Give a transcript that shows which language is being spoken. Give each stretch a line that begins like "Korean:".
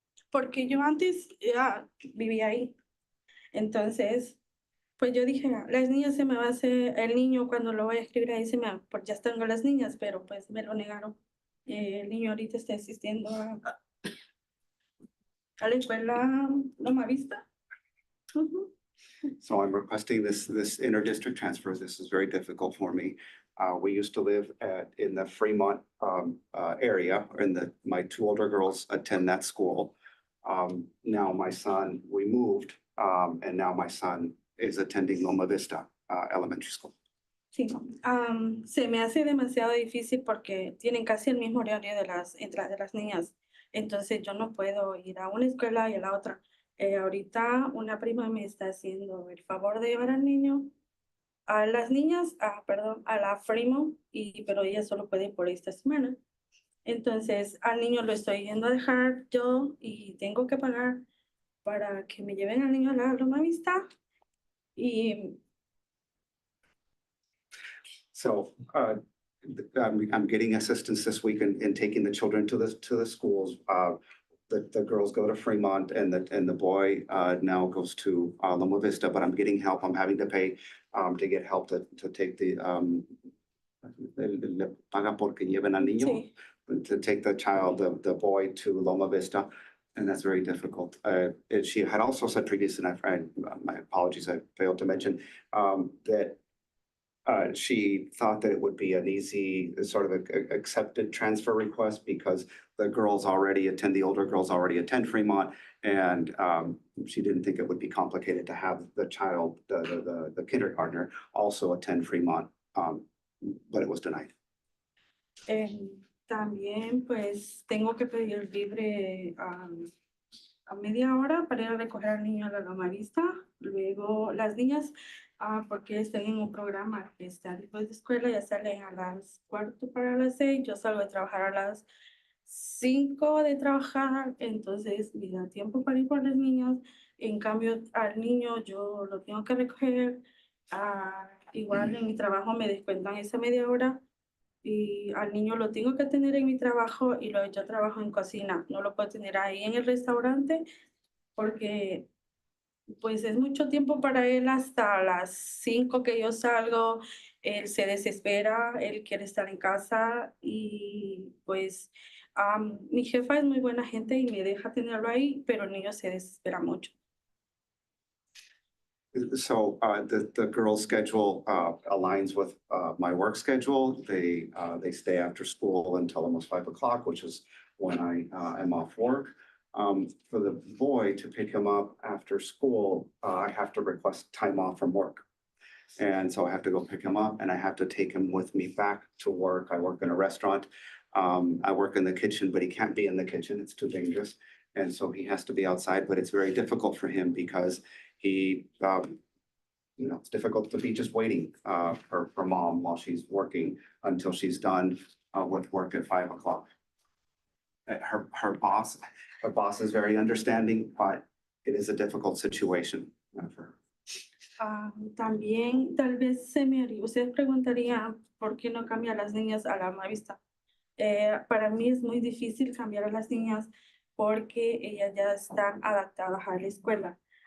Spanish: porque yo antes ya vivía ahí. Entonces, pues yo dije, "Ah, las niñas se me va a hacer, el niño cuando lo voy a escribir ahí se me va, pues ya tengo las niñas, pero pues me lo negaron. El niño ahorita está asistiendo a la escuela Loma Vista. Ujú.
English: So I'm requesting this interdistrict transfer. This is very difficult for me. We used to live in the Fremont, area, my two older girls attend that school. Now my son, we moved, and now my son is attending Loma Vista, Elementary School.
Spanish: Sí, se me hace demasiado difícil porque tienen casi el mismo horario de las niñas. Entonces yo no puedo ir a una escuela y a la otra. Ahorita una prima me está haciendo el favor de llevar al niño, a las niñas, perdón, a la Fremont, pero ella solo puede ir por esta semana. Entonces al niño lo estoy yendo a dejar yo y tengo que pagar para que me lleven al niño a la Loma Vista. Y
English: So, I'm getting assistance this week in taking the children to the schools. The girls go to Fremont and the boy, now goes to, Loma Vista, but I'm getting help. I'm having to pay, to get help to take the,
Spanish: le paga porque lleven al niño. sí.
English: To take the child, the boy to Loma Vista, and that's very difficult. She had also said previously, and my apologies, I failed to mention, that she thought that it would be an easy sort of accepted transfer request because the older girls already attend Fremont. And she didn't think it would be complicated to have the child, the kindergartner also attend Fremont, but it was denied.
Spanish: También pues tengo que pedir libre a media hora para ir a recoger al niño a la Loma Vista. Luego las niñas, porque están en un programa que está después de escuela, ya salen a las 5:45, yo salgo de trabajar a las 5 de trabajar, entonces me da tiempo para ir por los niños. En cambio, al niño yo lo tengo que recoger. Igual en mi trabajo me descuentan esa media hora. Y al niño lo tengo que tener en mi trabajo y yo trabajo en cocina. No lo puedo tener ahí en el restaurante porque pues es mucho tiempo para él hasta las 5 que yo salgo. Él se desespera, él quiere estar en casa y pues mi jefa es muy buena gente y me deja tenerlo ahí, pero el niño se desespera mucho.
English: So the girls' schedule aligns with my work schedule. They stay after school until almost 5 o'clock, which is when I am off work. For the boy to pick him up after school, I have to request time off from work. And so I have to go pick him up and I have to take him with me back to work. I work in a restaurant. I work in the kitchen, but he can't be in the kitchen. It's too dangerous. And so he has to be outside, but it's very difficult for him because he, it's difficult to be just waiting for mom while she's working until she's done with work at 5 o'clock. Her boss is very understanding, but it is a difficult situation for her.
Spanish: También tal vez ustedes preguntarían por qué no cambia a las niñas a la Loma Vista. Para mí es muy difícil cambiar a las niñas porque ellas ya están adaptadas a la escuela.